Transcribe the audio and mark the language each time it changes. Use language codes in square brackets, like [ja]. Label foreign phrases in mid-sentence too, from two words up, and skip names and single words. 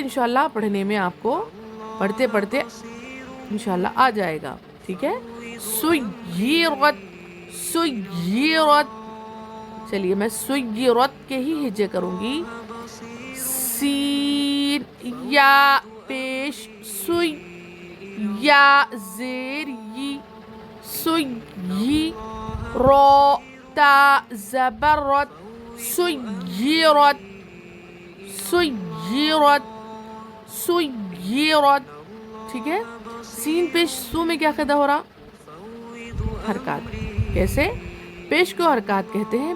[ur] انشاءاللہ پڑھنے میں آپ کو پڑھتے پڑھتے انشاءاللہ آ جائے گا. ٹھیک ہے. سیرت. سیرت. چلیے میں سیرت کے ہی ہجے کروں گی. سین یا پیش سوئی یا زیر ی. سوئی را تا زبر رت. سیرت. سیرت. سیرت. ٹھیک ہے. سین پیش سو میں کیا قاعدہ ہو رہا؟ حرکات. کیسے؟ پیش کو حرکات کہتے ہیں.